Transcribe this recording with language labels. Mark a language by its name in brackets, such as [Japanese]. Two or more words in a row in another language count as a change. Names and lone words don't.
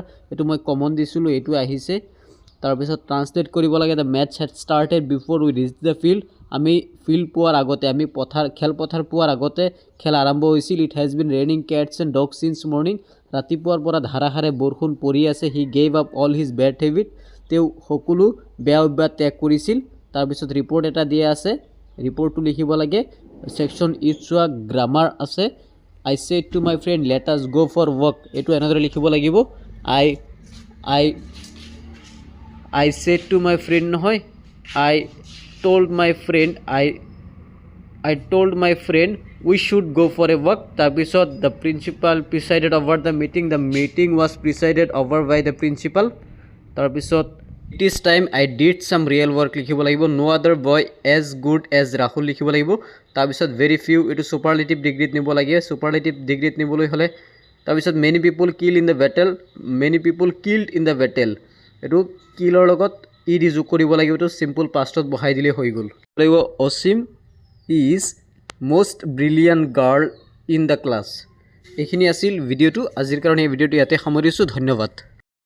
[Assamese] এইটো মই কমন দিছিলোঁ, এইটো আহিছে. তাৰপিছত ট্ৰান্সলেট কৰিব লাগে. [English] the match had started before we reach the field. [Assamese] আমি ফিল্ড পোৱাৰ আগতে, আমি খেলপথাৰ পোৱাৰ আগতে খেল আৰম্ভ হৈছিল. [English] it has been raining cats and dogs since morning. [Assamese] ৰাতিপুৱাৰ পৰা ধাৰাসাৰে বৰষুণ পৰি আছে. [English] he gave up all his bad habit. [Assamese] তেওঁ সকলো বেয়া অভ্যাস ত্যাগ কৰিছিল. তাৰপিছত ৰিপৰ্ট এটা দিয়া আছে, ৰিপৰ্টটো লিখিব লাগে. [English] section it [Assamese] চোৱা. গ্ৰামাৰ আছে. [English] I said to my friend let us go for walk. [Assamese] এইটো এনেদৰে লিখিব লাগিব. [English] I said to my friend নহয়, I told my friend we should go for a walk. তাৰপিছত the principal presided over the meeting. The meeting was presided over by the principal. তাৰপিছত it is time I did some real work [Assamese] লিখিব লাগিব. [English] no other boy as good as Rahul [Assamese] লিখিব লাগিব. তাৰপিছত [English] very few [Assamese] এইটো সুপাৰলেটিভ ডিগ্ৰীত নিব লাগে. সুপাৰলেটিভ ডিগ্ৰীত নিবলৈ হ'লে তাৰপিছত [English] many people killed in the battle. [Assamese] এইটো কিলৰ লগত ই দি যোগ কৰিব লাগিব. এইটো চিম্পল পাষ্টত বহাই দিলে হৈ গ'ল. [English] অসীম ইজ most brilliant girl in the class. [Assamese] এইখিনি আছিল ভিডিঅ'টো. আজিৰ কাৰণে এই ভিডিঅ'টো ইয়াতে সামৰিছোঁ. ধন্যবাদ.